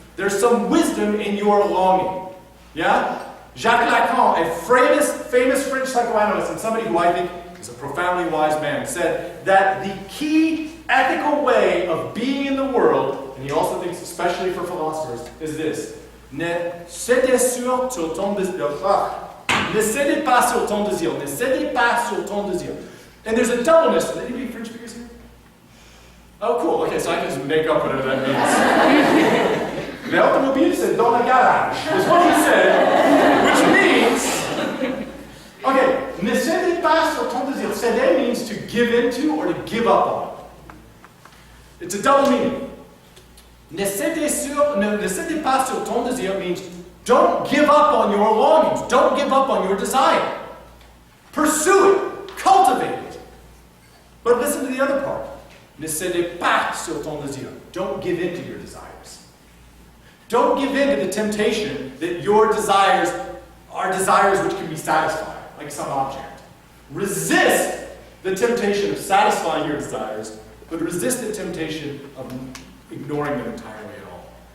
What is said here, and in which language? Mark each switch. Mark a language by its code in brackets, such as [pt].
[en] There's some wisdom in your longing. Yeah? Jacques Lacan, a famous French psychoanalyst and somebody who I think is a profoundly wise man, said that the key ethical way of being in the world, and he also thinks especially for philosophers, is this. [fr] Ne cédez sur ton désir. Ne cédez pas sur ton désir. Ne cédez pas sur ton désir. [en] And there's a doubleness. Are any French speakers here? Oh, cool. Okay, so I can just make up whatever that means. [fr] L'automobile, c'est dans la garage. [en] Is what he said, which means, okay, [fr] ne cédez pas sur ton désir. [en] Céder means to give into or to give up on. It's a double meaning. [fr] Ne cédez pas sur ton désir [en] means don't give up on your longings. Don't give up on your desire. Pursue it. Cultivate it. But listen to the other part. [fr] Ne cédez pas sur ton désir. [en] Don't give in to your desires. Don't give in to the temptation that your desires are desires which can be satisfied, like some object. Resist the temptation of satisfying your desires, but resist the temptation of ignoring them entirely at all.